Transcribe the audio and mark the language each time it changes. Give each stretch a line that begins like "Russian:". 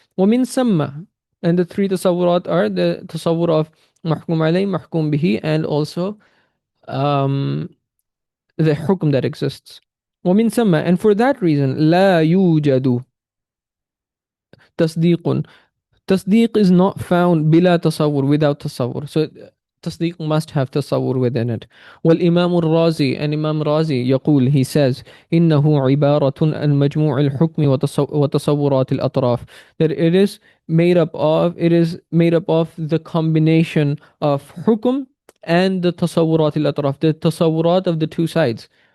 Arabic: ومن ثم,
English: and the three tasawwurat are the tasawwur of mahkum alayh, mahkum bihi, and also um, the hukm that exists.
Arabic: ومن ثم,
English: and for that reason,
Arabic: لا يوجد تصديق.
English: Tasdeeq is not found bila tasawwur, without tasawwur. So tasdeeq must have tasawwur within it.
Arabic: والإمام الرازي,
English: and Imam Razi
Arabic: يقول,
English: he says,
Arabic: إنه عبارة عن مجموع الحكم وتصورات الأطراف,
English: that it is made up of the combination of hukum and the tasawwurat al-atraf, the tasawwurat of the two sides.